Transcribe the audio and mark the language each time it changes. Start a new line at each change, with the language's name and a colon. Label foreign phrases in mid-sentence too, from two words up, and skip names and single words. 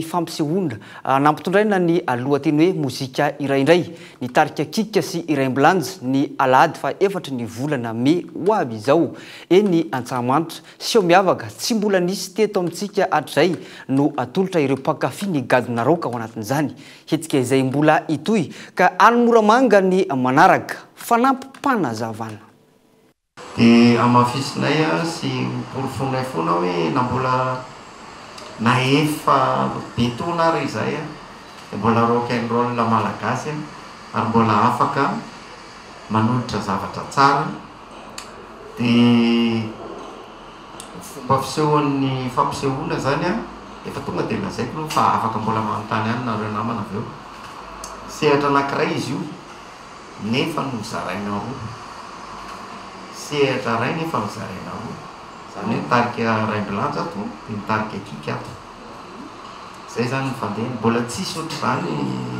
Malagasy: fampisehoana nampitondraina ny lohateny hoe mozika iraindray ny tarika kika sy iraimbilanja ny alahady fa efatra ny volana me ho avy izao eny Antsahamanitra sy miavaka tsy mbola nisy teto amintsika hatrizay no atolotra ireo mpakafy ny gadona raoka ao anatin'izany hetsika izay mbola itoy ka any Moramanga ny manaraka fanampy mpanazavana. Amafisinay sy porofonay foana hoe na mbola na efa betona ary izay mbola
English: rock and roll
Malagasy: malagasy ary mbola afaka manolotra zavatra tsara dia fomba fisehoan'ny fampisehoana zany efa tonga dia lazaiko fa afaka mbola manontany any nareo namana avy eo sehatra anankiray izy io nefa no zaraina roa sehatra ray nefa mizaraina roa zany hoe tarika raimbilanja ato dia nitarika kika ato zay zany nyfandehany mbola tsisy ohatry zany